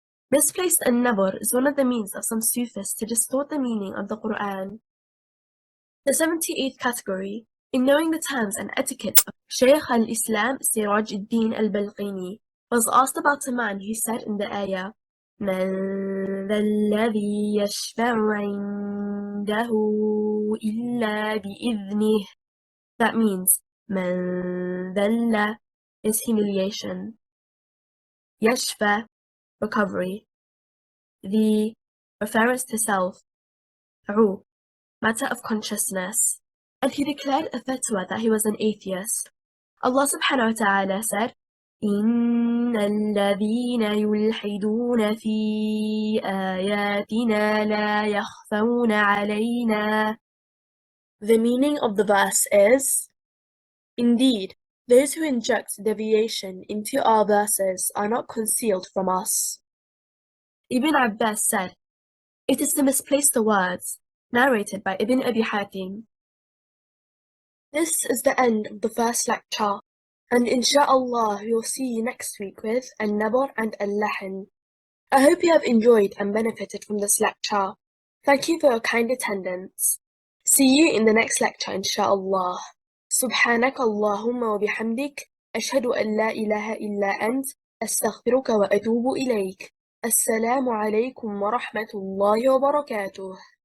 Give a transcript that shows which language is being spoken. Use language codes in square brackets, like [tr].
[en] Misplaced al-nabr is one of the means of some Sufis to distort the meaning of the Qur'an. The 78th category, in knowing the terms and etiquette of Shaykh al-Islam Siraj ad-Din al-Balqini, was asked about a man who said in the ayah, [ar] من ذا الذي يشفع عنده إلا بإذنه. [en] That means من ذل is humiliation. يشفع, recovery. The reference to self. عو, matter of consciousness. And he declared a fatwa that he was an atheist. Allah subhanahu wa ta'ala said, [ar] إن الذين يلحدون في آياتنا لا يخفون علينا. [en] The meaning of the verse is, indeed, those who inject deviation into our verses are not concealed from us. Ibn Abbas said, it is to misplace the words, narrated by Ibn Abi Hatim. This is the end of the first lecture, and inshallah we will see you next week with Al-Nabr and Al-Lahan. I hope you have enjoyed and benefited from this lecture. Thank you for your kind attendance. See you in the next lecture inshallah. [ar] سبحانك اللهم وبحمدك أشهد أن لا إله إلا أنت أستغفرك وأتوب إليك. السلام عليكم ورحمة الله وبركاته.